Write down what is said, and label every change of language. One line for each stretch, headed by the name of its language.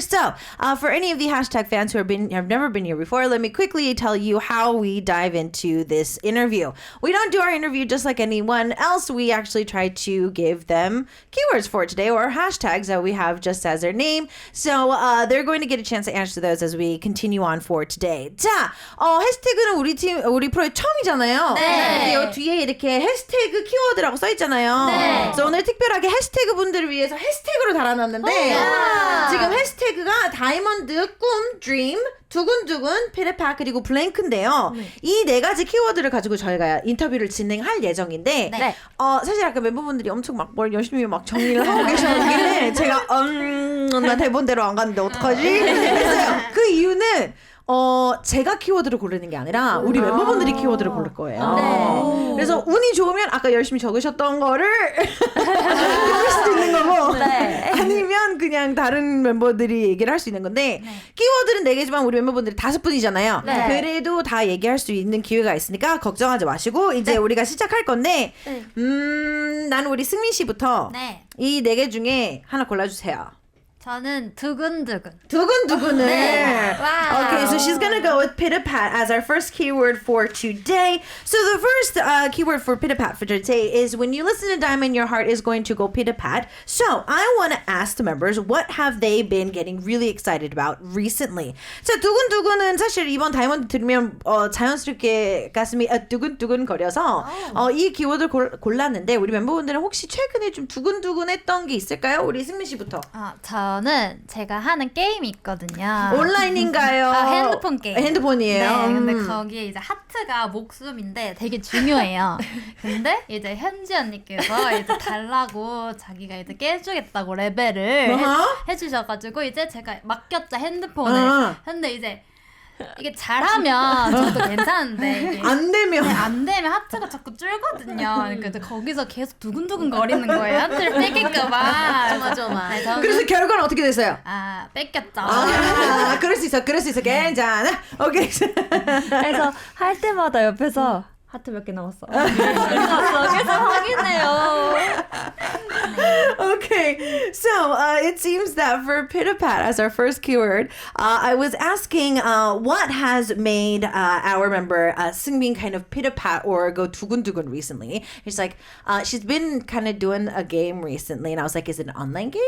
English: So, for any of the HashTag fans who have never been here before, let me quickly tell you how we dive into this interview. We don't do our interview just like anyone else. We actually try to give them keywords for today or hashtags that we have just as their name. So, they're going to get a chance to answer those as we continue on for today.
Korean: 자, 해시태그는 우리 프로의 처음이잖아요. 네. 근데 뒤에 이렇게 해시태그 키워드라고 써있잖아요. 네. 그래서 오늘 특별하게 해시태그 분들을 위해서 해시태그로 달아놨는데 지금 해시태그가 다이아몬드, 꿈, 드림, 두근두근, 피드팟 그리고 블랭크인데요. 이 네 가지 키워드를 가지고 저희가 인터뷰를 진행할 예정인데 네. 사실 아까 멤버분들이 엄청 막 뭘 열심히 막 정리를 하고 계셨는데 제가 나 대본대로 안 갔는데 어떡하지? 했어요. 그 이유는 제가 키워드를 고르는 게 아니라 우리 멤버분들이 키워드를 고를 거예요. 네. 그래서 운이 좋으면 아까 열심히 적으셨던 거를 고를 수도 있는 거고 네. 아니면 그냥 다른 멤버들이 얘기를 할 수 있는 건데 키워드는 4개지만 우리 멤버분들이 5분이잖아요. 네. 그래도 다 얘기할 수 있는 기회가 있으니까 걱정하지 마시고 이제 우리가 시작할 건데 나는 우리 승민 씨부터 네. 이 4개 중에 하나 골라주세요. 저는 두근두근. 두근두근을. 네. 와우.
English: Okay, so she's gonna go with pitter-pat as our first keyword for today. So the first keyword for pitter-pat for today is when you listen to Diamond, your heart is going to go pitter-pat. So I want to ask the members, what have they been getting really excited about recently?
Korean: 자, 두근두근은 사실 이번 다이아몬드 들으면 자연스럽게 가슴이 두근두근 거려서 이 키워드를 골랐는데 우리 멤버분들은 혹시 최근에 좀 두근두근했던 게 있을까요? 우리 승민 씨부터. 저는 제가 하는 게임이 있거든요. 온라인인가요? 핸드폰 게임. 핸드폰이에요. 네, 근데 거기에 이제 하트가 목숨인데 되게 중요해요. 근데 이제 현지 언니께서 이제 달라고 자기가 이제 깨주겠다고 레벨을 해주셔가지고 이제 제가 맡겼죠 핸드폰을. 근데 이제 이게 잘하면 저도 괜찮은데 이게 안 되면 안 되면 하트가 자꾸 줄거든요. 그러니까 거기서 계속 두근두근 거리는 거예요. 하트를 뺏길까봐. 조마조마. 그래서 결과는 어떻게 됐어요? 뺏겼죠. 그럴 수 있어 괜찮아. 오케이. 그래서 할 때마다 옆에서 하트 몇 개 남았어. 계속 확인해요.
English: Okay, so it seems that for pitter-pat as our first keyword, I was asking what has made our member Seungbin kind of pitter-pat or go 두근두근 recently. She's like, she's been kind of doing a game recently, and I was like, is it an online game?